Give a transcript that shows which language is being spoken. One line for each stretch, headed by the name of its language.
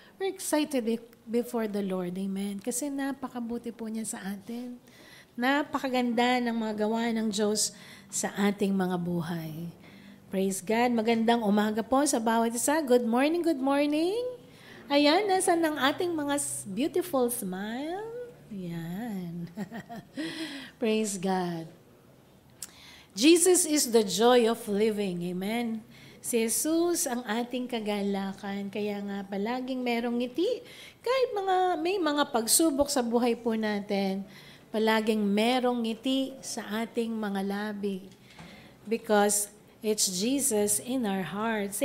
English: We're excited before the Lord, amen?
Filipino: Kasi napakabuti po niya sa atin. Napakaganda ng mga gawa ng Diyos sa ating mga buhay.
English: Praise God.
Filipino: Magandang umaga po sa bawat isa.
English: Good morning, good morning.
Filipino: Ayan, nasan ang ating mga
English: beautiful smile?
Filipino: Ayan. Praise God.
English: Jesus is the joy of living. Amen.
Filipino: Si Jesus ang ating kagalakan. Kaya nga palaging merong ngiti. Kahit may mga pagsubok sa buhay po natin, palaging merong ngiti sa ating mga labi.
English: Because it's Jesus in our hearts.